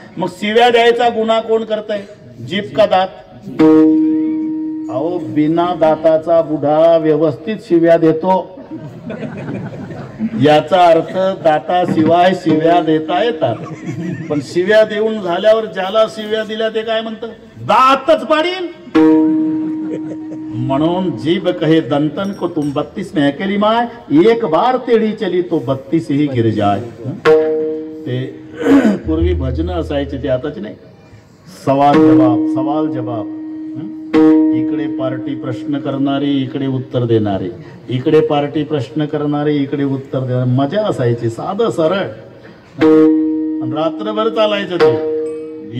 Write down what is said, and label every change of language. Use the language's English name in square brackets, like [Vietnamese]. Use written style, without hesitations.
[Marathi] मग शिव्या द्यायचा गुन्हा कोण करतय, जीभ का दात. अहो, बिना दाताचा बुढा व्यवस्थित शिव्या देतो. याचा अर्थ दाताशिवाय शिव्या देता येतात. पण शिव्या देऊन झाल्यावर ज्याला शिव्या दिल्या ते काय म्हणतं, दातच पाडील. [Hindi] म्हणून जीभ कहे दंतन को तुम 32 में अकेली माय, एक बार तेडी चली तो 32 ही गिर जाय. [Marathi] ते पूर्वी भजन असायचे, ते आताच नाही. सवाल जवाब, सवाल जवाब. इकडे पार्टी प्रश्न करणारी, इकडे उत्तर देणारे, इकडे पार्टी प्रश्न करणारे, इकडे उत्तर देणारे. मजा असायची, साधं सरळ. रात्रभर चालायचं ते.